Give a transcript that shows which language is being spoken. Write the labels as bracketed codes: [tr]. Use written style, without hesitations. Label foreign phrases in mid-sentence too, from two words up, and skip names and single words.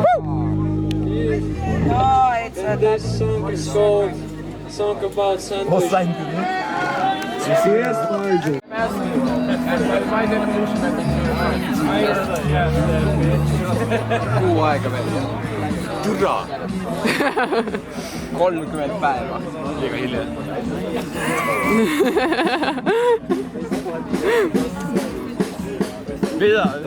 [en] And this song is called Song About Sandwich. [et] Kuu aega veel. Türa. 30 päeva. Liiga hilja. Mida?